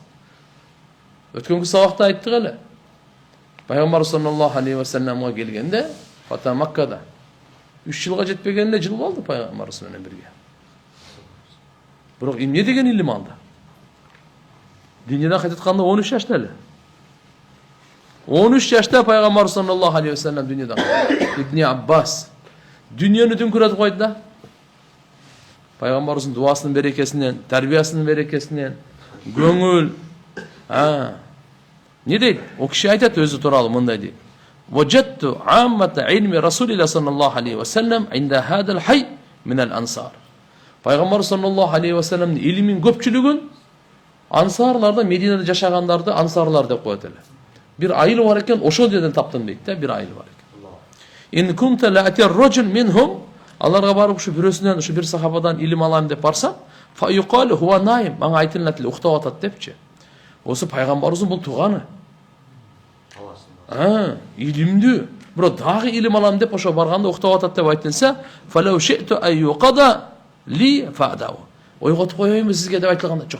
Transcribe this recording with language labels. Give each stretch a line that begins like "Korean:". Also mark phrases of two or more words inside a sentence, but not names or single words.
Kyrgyz: Өткөнкү сабакта айттык эле. Пайгамбар
Arabic: صلى الله عليه و
Kyrgyz: салламга келгенде, Фата Маккада 3 жылга жетпегенде жыл болду Пайгамбар менен бирге. Бирок эмне деген илим алды? Дүйнөдөн кайтатканда 13 жашта эле. 13 жашта Пайгамбар
Arabic: صلى الله عليه وسلم
Kyrgyz: дүйнөдөн кайтты. Ибн Аббас дүйнөнү түнкүрөтүп койду да. Пайгамбарыбыздын дуасынын берекесинен, тарбиясынын берекесинен, көңүл. Не дейт? О киши айтат өзү тууралуу мындай дейт.
Arabic: وجدت عامة علم رسول الله صلى الله عليه وسلم عند هذا الحي من الأنصار.
Kyrgyz: Пайгамбар
Arabic: صلى الله عليه و
Kyrgyz: салламдын илимин көпчүлүгүн ансарларда, Мединада жашагандарды ансарлар деп коет эле. Бир айыл бар экен, ошол жерден таптым дейт да, бир айыл бар экен.
Arabic: إن كنت لآتي الرجل منهم,
Kyrgyz: аларга барып ушу бирөөсүнөн, ушу бир сахабадан илим алам деп барсам,
Arabic: فيقال هو نائم,
Kyrgyz: мага айтылат эле, уктап атат депчи. Осы пайгамбарыбыздын бул туганы. Илимдүү. Бирок дагы илим алам деп ошо барганда уктап атат деп айтылса,
Arabic: فلو شئت أن يوقظ لي فعلوا.
Kyrgyz: Ойготуп коёюнбу сизге деп айтылганда, жок.